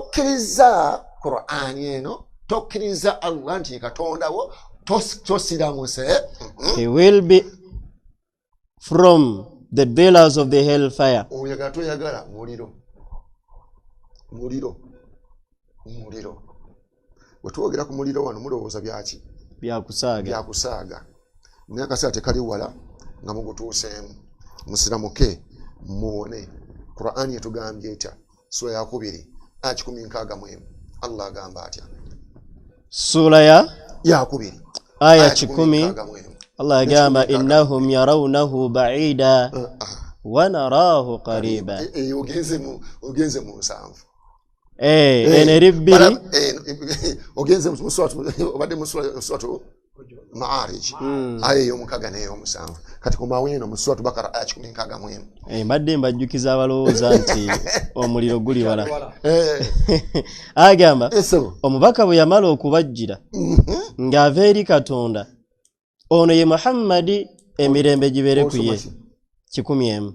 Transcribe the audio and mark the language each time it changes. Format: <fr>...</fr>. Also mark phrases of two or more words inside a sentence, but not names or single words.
<en>He will be from the dwellers of the hellfire.</en> <lg>muliro wetwogera ku muliro wano mulowooza byaki byakusaaga naye akaseera tekali wala nga mugutuuseemu musiramuke muwone Qur'ani yetugambye etya sura ya 2 aya 161 Allah agamba atya sura ya 2 aya 10 Allah agamba</lg> <ar>إنهم يرونه بعيدا ونراه قريبا</ar> <lg>ogenze mu nsanvu eneribiri ogenze mu suratu Ma'arij aya y'omukaga n'ey'omusanvu kati ku maweno mu suratu Bakara aya 161 mbadde mbajjukiza abalowooza nti omuliro guli wala agamba omubaka bwe yamala okubajjira ng'ava eri Katonda ono ye Muhammadi emirembe gibeere ku ye 100</lg>